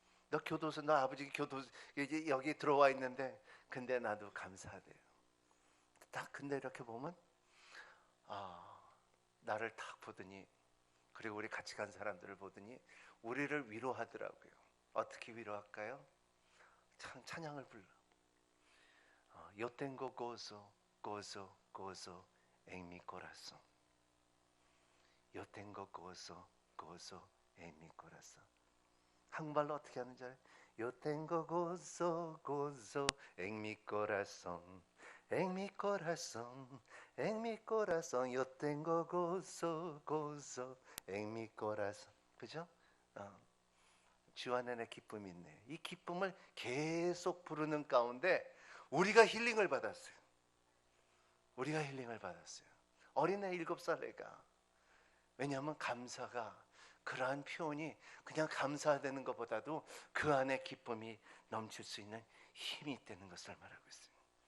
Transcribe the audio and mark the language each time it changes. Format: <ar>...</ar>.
<ko>너 아버지 교도소 여기 들어와 있는데, 근데 나도 감사하대요. 딱 근데 이렇게 보면 나를 딱 보더니, 그리고 우리 같이 간 사람들을 보더니 우리를 위로하더라고요. 어떻게 위로할까요? 찬양을 불러.</ko> <es>Yo tengo gozo, gozo, gozo en mi corazón. Yo tengo gozo, gozo en mi corazón.</es> <ko>한국말로 어떻게 하는지 알아요?</ko> <es>Yo tengo gozo, gozo en mi corazón. En mi corazón, en mi corazón. Yo tengo gozo, gozo en mi corazón.</es> <ko>그죠? 주 안에 내 기쁨이 있네. 이 기쁨을 계속 부르는 가운데 우리가 힐링을 받았어요. 우리가 힐링을 받았어요. 어린애 7살 애가. 왜냐하면 감사가, 그러한 표현이 그냥 감사되는 것보다도 그 안에 기쁨이 넘칠 수 있는 힘이 있다는 것을 말하고 있습니다.</ko>